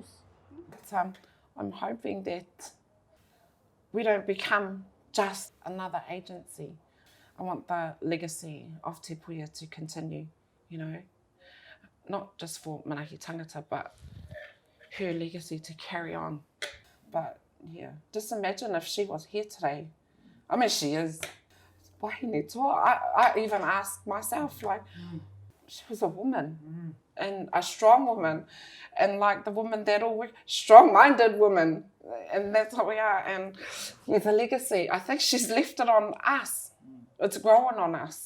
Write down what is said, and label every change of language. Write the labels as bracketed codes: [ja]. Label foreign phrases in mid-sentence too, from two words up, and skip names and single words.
[en] But I'm hoping that we don't become just another agency. I want the legacy of Te Puia to continue, you know, not just for Manaaki Tangata, but her legacy to carry on. But yeah, just imagine if she was here today. I mean, she is. [mi] Wahine toa. [en] I even asked myself, like, she was a woman and a strong woman, and like the woman that always strong-minded woman, and that's what we are. And yeah, the legacy, I think she's left it on us. It's growing on us.